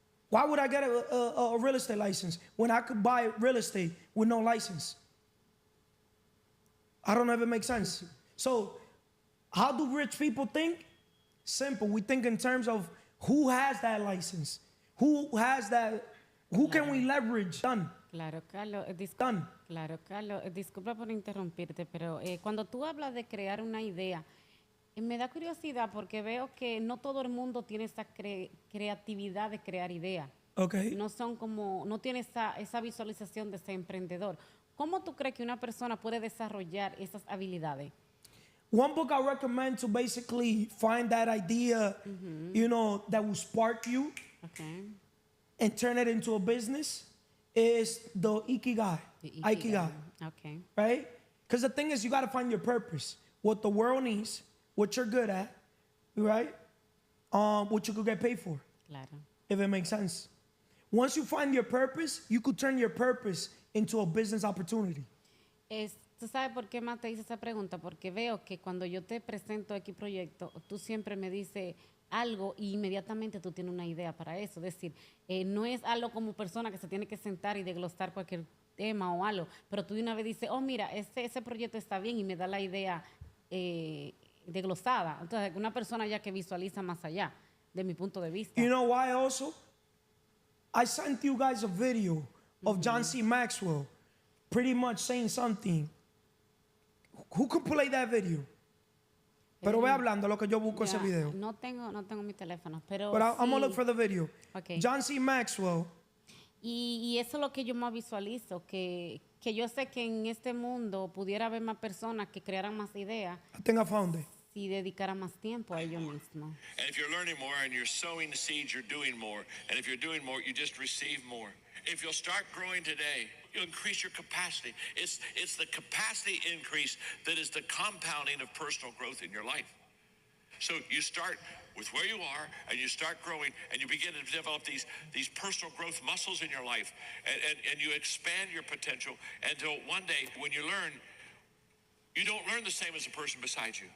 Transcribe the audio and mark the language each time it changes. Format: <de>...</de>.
<en>Why would I get a real estate license when I could buy real estate with no license? I don't know if it makes sense. So how do rich people think? Simple. We think in terms of who has that license, who has that, who can we leverage? Done.</en> <es>Claro, Carlos,</es> <en>Done.</en> <es>claro, Carlos, disculpa por interrumpirte, pero cuando tú hablas de crear una idea, me da curiosidad porque veo que no todo el mundo tiene esa creatividad de crear ideas.</es> <en>Okay.</en> <es>No son como, no tiene esa visualización de ser emprendedor. ¿Cómo tú crees que una persona puede desarrollar esas habilidades?</es> <en>One book I recommend to basically find that idea, you know, that will spark you Okay. and turn it into a business is the Ikigai. Ikigai. Okay. Right? Because the thing is, you got to find your purpose. What the world needs, what you're good at, right? What you could get paid for,</en> <es>Claro.</es> <en>if it makes sense. Once you find your purpose, you could turn your purpose into a business opportunity.</en> <es>¿Tú sabes por qué más te hice esa pregunta? Porque veo que cuando yo te presento X proyecto, tú siempre me dices algo y inmediatamente tú tienes una idea para eso. Es decir, no es algo como persona que se tiene que sentar y desglosar cualquier tema o algo, pero tú de una vez dices, oh, mira, ese proyecto está bien y me da la idea desglosada. Entonces, una persona ya que visualiza más allá, de mi punto de vista.</es> <en>You know why also? I sent you guys a video of John C. Maxwell pretty much saying something. Who could play that video?</en> <es>Pero ve hablando lo que yo busco ese video. No tengo mi teléfono, pero</es> <en>But I'm gonna</en> <es>sí.</es> <en>look for the video. Okay. John C. Maxwell.</en> <es>Y eso es lo que yo más visualizo, que yo sé que en este mundo pudiera haber más personas que crearan más ideas</es> <en>I think I found it.</en> <es>si dedicaran más tiempo a ellos mismos.</es> <en>And if you're learning more and you're sowing the seeds, you're doing more. And if you're doing more, you just receive more. If you'll start growing today, you'll increase your capacity. It's the capacity increase that is the compounding of personal growth in your life. So you start with where you are and you start growing and you begin to develop these personal growth muscles in your life and you expand your potential until one day when you learn, you don't learn the same as the person beside you.</en>